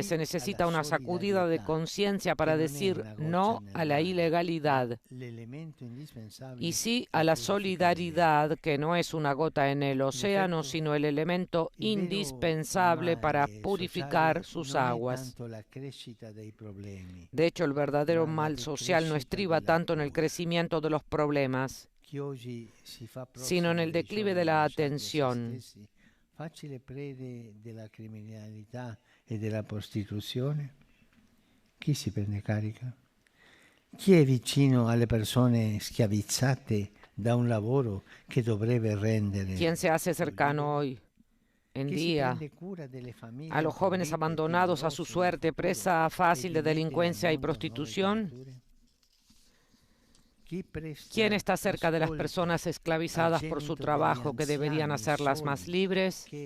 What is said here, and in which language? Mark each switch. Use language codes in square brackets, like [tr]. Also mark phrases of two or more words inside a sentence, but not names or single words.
[es] Se necesita una sacudida de conciencia para decir no a la ilegalidad y sí a la solidaridad, que no es una gota en el océano, sino el elemento indispensable para purificar sus aguas. De hecho, el verdadero mal social no estriba tanto en el crecimiento de los problemas, sino en el declive de la atención. [it] Facile prede della criminalità e della prostituzione? Chi si prende carica? Chi è vicino alle persone schiavizzate da un lavoro che dovrebbe rendere? [es] ¿Quién se hace cercano hoy en día a los jóvenes abandonados a su suerte, presa fácil de delincuencia y prostitución? ¿Quién está cerca de las personas esclavizadas por su trabajo, que deberían hacerlas más libres?